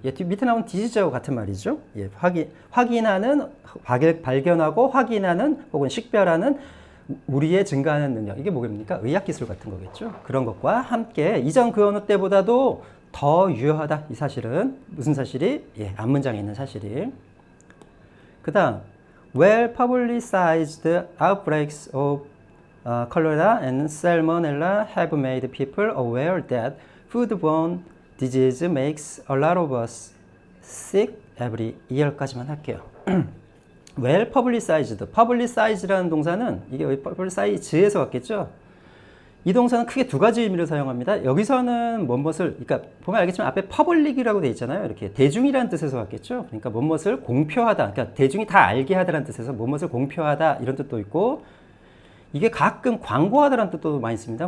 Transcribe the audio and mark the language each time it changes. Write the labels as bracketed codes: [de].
[ko] 예, 밑에 나온 디지즈하고 같은 말이죠. 예, 확인하는, 발견하고 확인하는 혹은 식별하는 우리의 증가하는 능력. 이게 뭐겠습니까? 의학기술 같은 거겠죠. 그런 것과 함께 이전 그 어느 때보다도 더 유효하다. 이 사실은 무슨 사실이? 예, 앞문장에 있는 사실이. 그 다음 [en] well-publicized outbreaks of cholera and salmonella have made people aware that foodborne disease makes a lot of us sick every year [ko] 까지만 할게요. well-publicized, publicized라는 동사는 이게 publicize에서 왔겠죠? 이 동사는 크게 두 가지 의미로 사용합니다. 여기서는 무엇을, 그러니까 보면 알겠지만 앞에 public이라고 되어 있잖아요. 이렇게 대중이라는 뜻에서 왔겠죠. 그러니까 무엇을 공표하다, 그러니까 대중이 다 알게 하다라는 뜻에서 무엇을 공표하다 이런 뜻도 있고, 이게 가끔 광고하다라는 뜻도 많이 씁니다.